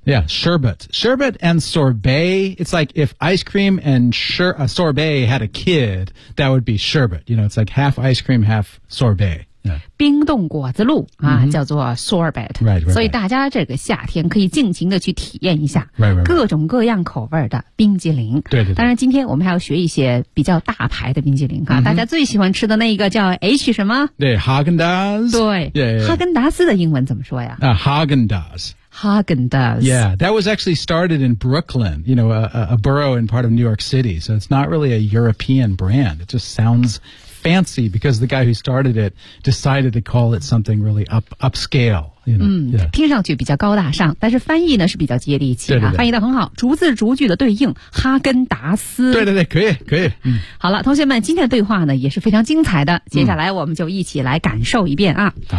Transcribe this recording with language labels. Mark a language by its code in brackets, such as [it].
[en] yeah sherbet sherbet and sorbet it's like if ice cream and sorbet had a kid that would be sherbet you know it's like half ice cream half sorbet [zh] Yeah. 冰冻果子露、叫做 sorbet [en] right, right, right. [zh] 所以大家这个夏天可以尽情的去体验一下 [en] right, right, right. [zh] 各种各样口味的冰激凌对对对当然今天我们还要学一些比较大牌的冰激凌、大家最喜欢吃的那一个叫 H 什么对哈根达斯对 [en] yeah, yeah, yeah. [zh] 哈根达斯的英文怎么说呀、 [en] Haagen-Dazs Haagen-Dazs. Yeah, that was actually started in Brooklyn, you know, a borough in part of New York City. So it's not really a European brand. It just sounds fancy because the guy who started it decided to call it something really upscale. You know? [zh] 听上去比较高大上，但是翻译呢是比较接地气啊，对对对翻译得很好，逐字逐句的对应哈根达斯。对对对，可以可以、好了，同学们，今天的对话呢也是非常精彩的，接下来我们就一起来感受一遍啊。